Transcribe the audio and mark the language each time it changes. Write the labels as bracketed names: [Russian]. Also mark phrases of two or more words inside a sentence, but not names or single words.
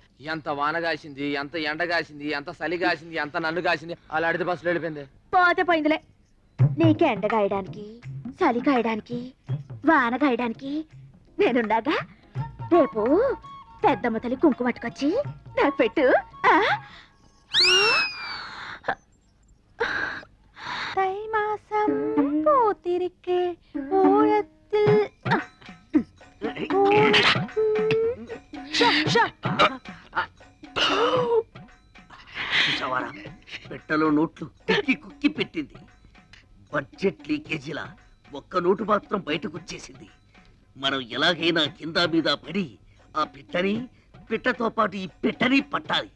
[Telugu] ఎంత వాన కాసింది, ఎంత ఎండ కాసింది, ఎంత చలి కాసింది, ఎంత నన్ను కాసింది. అలా అడితే బస్సులో వెళ్ళిపోయింది. పోతే పోయిందిలే. నీకు ఎండ గాయడానికి, చలి కాయడానికి, వాన గాయడానికి నేనుండగా. రేపు పెద్దమ్మ తల్లి కుంకుమ పట్టుకొచ్చి నాకు పెట్టు. [Tamil] தை மாசம் பூத்திருக்கே ஓரத்தில். [Telugu] చూసావారా, పెట్టలో నోట్లు కుక్కి కుక్కి పెట్టింది. బడ్జెట్ లీకేజీలా ఒక్క నోటు మాత్రం బయటకు వచ్చేసింది. మనం ఎలాగైనా కింద మీద పడి ఆ పిట్టతో పాటు ఈ పెట్టని పట్టాలి.